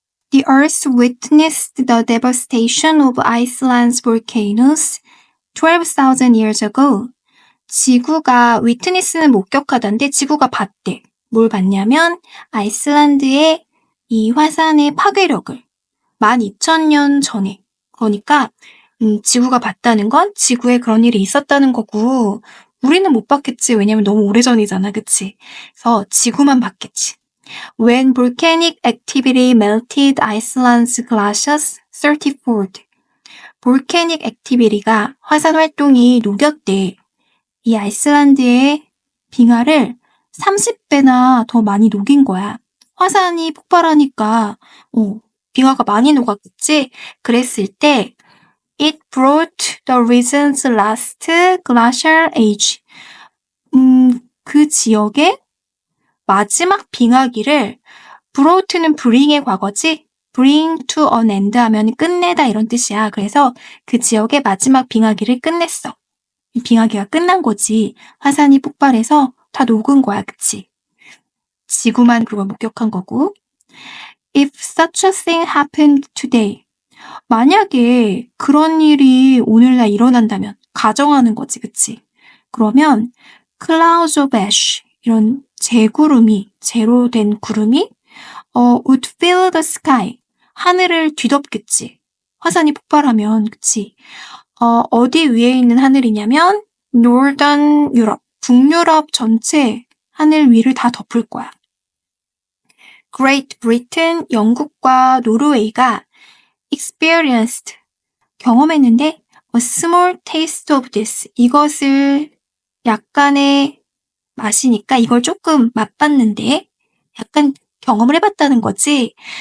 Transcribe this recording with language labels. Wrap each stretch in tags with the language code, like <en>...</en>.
<en>The Earth witnessed the devastation of Iceland's volcanoes 12,000 years ago.</en> <ko>지구가 위트니스는 목격하던데 지구가 봤대. 뭘 봤냐면 아이슬란드의 이 화산의 파괴력을 12,000년 전에. 그러니까 지구가 봤다는 건 지구에 그런 일이 있었다는 거고 우리는 못 봤겠지. 왜냐면 너무 오래전이잖아. 그치? 그래서 지구만 봤겠지.</ko> <en>When volcanic activity melted Iceland's glaciers 30-fold. volcanic activity</en> <ko>가 화산 활동이 녹였대. 이 아이슬란드의 빙하를 30배나 더 많이 녹인 거야. 화산이 폭발하니까 빙하가 많이 녹았겠지? 그랬을 때</ko> <en>It brought the region's last glacial age.</en> <ko>그 지역의 마지막 빙하기를 brought는 bring의 과거지?</ko> <en>bring to an end</en> <ko>하면 끝내다 이런 뜻이야. 그래서 그 지역의 마지막 빙하기를 끝냈어. 빙하기가 끝난 거지. 화산이 폭발해서 다 녹은 거야. 그치? 지구만 그걸 목격한 거고.</ko> <en>If such a thing happened today.</en> <ko>만약에 그런 일이 오늘날 일어난다면 가정하는 거지. 그치? 그러면</ko> <en>clouds of ash</en> <ko>이런 재로 된 구름이</ko> <en>would fill the sky.</en> <ko>하늘을 뒤덮겠지. 화산이 폭발하면, 그치? 어디 위에 있는 하늘이냐면 Northern Europe, 북유럽 전체 하늘 위를 다 덮을 거야. Great Britain, 영국과 노르웨이가 experienced, 경험했는데</ko> <en>a small taste of this,</en> <ko>이것을 약간의 맛이니까 이걸 조금 맛봤는데 약간 경험을 해봤다는 거지.</ko>